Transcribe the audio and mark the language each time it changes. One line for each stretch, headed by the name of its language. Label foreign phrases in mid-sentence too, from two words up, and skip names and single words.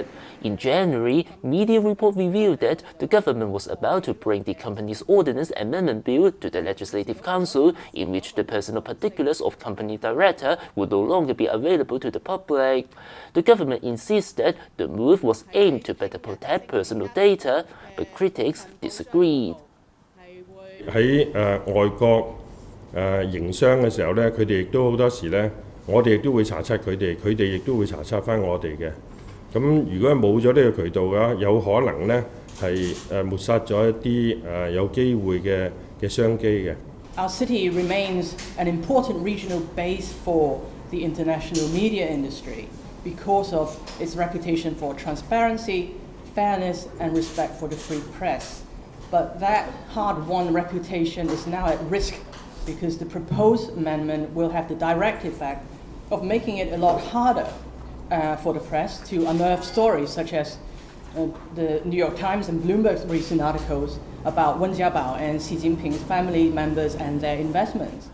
English: In January, media report revealed that the government was about to bring the Companies Ordinance Amendment Bill to the Legislative Council, in which the personal particulars of company director would no longer be available to the public. The government insisted the move was aimed to better protect personal data, but critics disagreed.
Cantonese: 喺外國營商嘅時候咧，佢哋亦都好多時咧，我哋亦都會查測佢哋，佢哋亦都會查測翻我哋嘅。咁如果冇咗呢個渠道嘅話，有可能咧係抹殺咗一啲有機會嘅商機嘅。
English: Our city remains an important regional base for the international media industry because of its reputation for transparency, fairness, and respect for the free press. But that hard-won reputation is now at risk because the proposed amendment will have the direct effect of making it a lot harder for the press to unearth stories such as the New York Times and Bloomberg's recent articles about Wen Jiabao and Xi Jinping's family members and their investments.